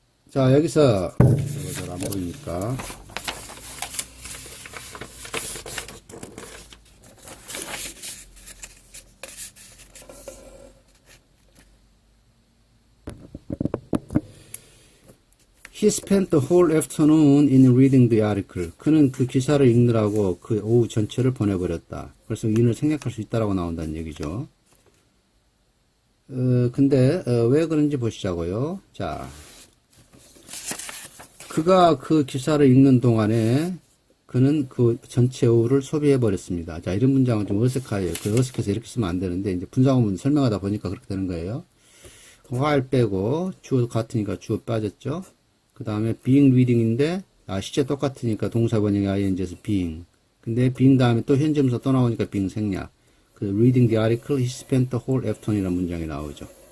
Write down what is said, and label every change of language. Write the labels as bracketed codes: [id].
[ko] 자, 여기서 잘 안 보이니까 [en] He spent the whole afternoon in reading the article. [ko] 그는 그 기사를 읽느라고 그 오후 전체를 보내버렸다. 그래서 in을 생략할 수 있다라고 나온다는 얘기죠. 근데 왜 그런지 보시자고요. 자, 그가 그 기사를 읽는 동안에 그는 그 전체 오후를 소비해 버렸습니다. 자, 이런 문장은 좀 어색해요. 그 어색해서 이렇게 쓰면 안 되는데 이제 분사구문 설명하다 보니까 그렇게 되는 거예요. while 빼고 주어 같으니까 주어 빠졌죠. 그 다음에 being reading인데 시제 똑같으니까 동사 번역이 ing에서 being. 근데 being 다음에 또 현재문사 또 나오니까 being 생략. [en] 그 reading the article he spent the whole afternoon이라는 [ko] 문장이 나오죠.